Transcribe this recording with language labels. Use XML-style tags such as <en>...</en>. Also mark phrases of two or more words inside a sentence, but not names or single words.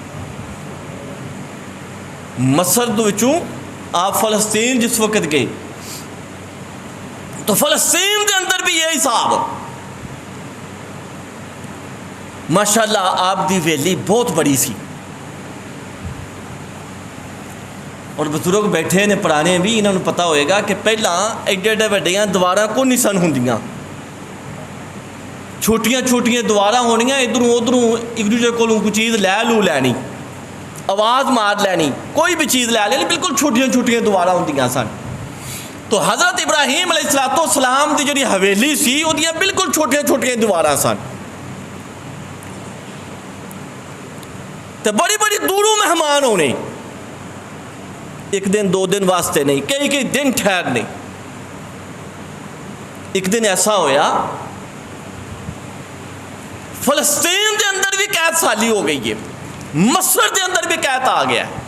<pa>مصر دے وچوں آپ فلسطین جس وقت گئے تو فلسطین دے اندر بھی یہ حساب. ماشاءاللہ آپ دی ویلی بہت بڑی سی، اور بزرگ بیٹھے نے پرانے بھی، انہوں نے پتا ہوئے گا کہ پہلا ایڈے ایڈے وڈیاں دیواراں کو نہیں سن ہوندیاں، چھوٹیاں چھوٹیاں دیواراں ہونیاں، ادھروں ادھروں ایک دوسرے کولوں کوئی چیز لے لو لینی، آواز مار لینی، کوئی بھی چیز لے لینی، بالکل چھوٹیاں چھوٹیاں دیواراں ہوندیاں سن. تو حضرت ابراہیم علیہ السلام دی جڑی حویلی سی اودیاں بالکل چھوٹیاں چھوٹیاں دیواراں سن. تے بڑی بڑی دوروں مہمان ہونے، ایک دن دو دن واسطے نہیں، کئی کئی دن ٹھہرنے. ایک دن ایسا ہویا فلسطین دے اندر بھی قید سالی ہو گئی ہے، مصر دے اندر بھی قید آ گیا.</pa>